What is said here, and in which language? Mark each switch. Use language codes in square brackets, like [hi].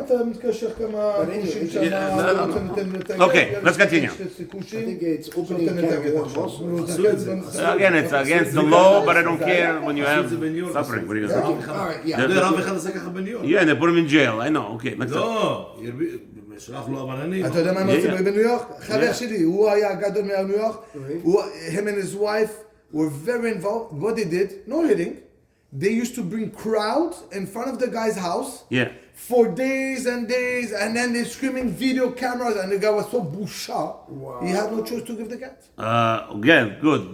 [he] אתה מתקשר כמה כושים שם, [en] no. Okay, let's continue. I think it's opening can of worms also. Again, it's against the law, but I don't care when you have suffering. What are you gonna do? All right. Yeah. Yeah. [he] רב אחד עשה ככה בניו. [en] Yeah, and they put him in jail. I know. Okay, next up. [he] לא, שלח לו אבננים. אתה יודע מה הם [en] Yeah, [he] עושים [en] yeah. [he] בניו יורק? חבר שלי, הוא היה הגדול מניו יורק, [en] Okay. him and his wife were very involved. What they did, no hitting, they used to bring crowds in front of the guy's house Yeah. for days, and then they're screaming video cameras, and the guy was so busha, he had no choice to give the cat. Again, good.